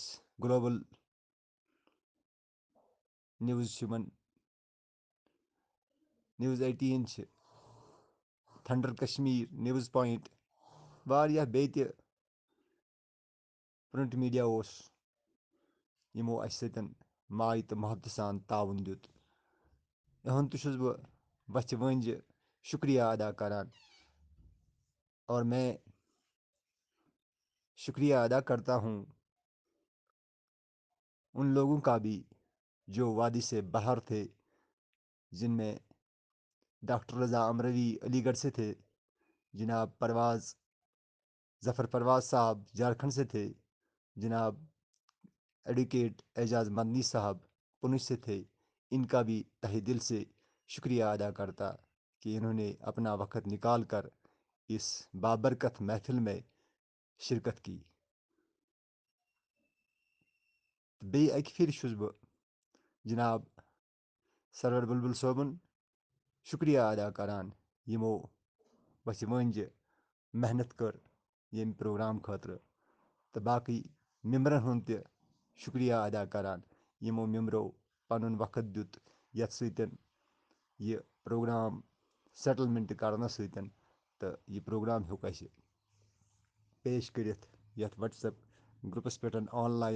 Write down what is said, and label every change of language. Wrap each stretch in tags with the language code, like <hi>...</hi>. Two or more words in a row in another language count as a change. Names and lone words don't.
<ks>گلوبل نِوٕز چھِ یِمن، نِوٕز 18 چھِ، تھنڈر کشمیٖر، نِوٕز پویِنٹ، واریاہ بیٚیہِ تہِ</ks> <en>print media</en> <ks>اوس یِمو اَسہِ سۭتۍ ماے تہٕ محبتہٕ سان تعاوُن دیُت. یِہُنٛد تہِ چھُس بہٕ وَژھِ وٲنٛجہِ شُکریہ ادا کران.</ks> <ur>اور میں شُکریہ ادا کرتا ہوں ان لوگوں کا بھی جو وادی سے باہر تھے، جن میں ڈاکٹر رضا امروی علی گڑھ سے تھے، جناب پرواز ظفر پرواز صاحب جھارکھنڈ سے تھے، جناب ایڈوکیٹ اعجاز مدنی صاحب پونچھ سے تھے. ان کا بھی تہ دل سے شکریہ ادا کرتا کہ انہوں نے اپنا وقت نکال کر اس بابرکت محفل میں شرکت کی.</ur> <ks>بیٚیہِ اَکہِ پھِرِ چھُس بہٕ جناب سرور بلبل صٲبُن شُکریہ ادا کران یِمو وَسہِ وٲنجہِ محنت کٔر ییٚمہِ پروگرام خٲطرٕ، تہٕ باقٕے ممبرن ہُنٛد تہِ شُکریہ ادا کران یِمو ممبرو پنُن وقت دیُت یتھ سۭتۍ یہِ پروگرام سیٹلمنٹ کرنس سۭتۍ، تہٕ یہِ پروگرام ہیوٚک اَسہِ پیش کٔرِتھ یتھ وٹسپ گروپس پٮ۪ٹھ آن لاین.</ks>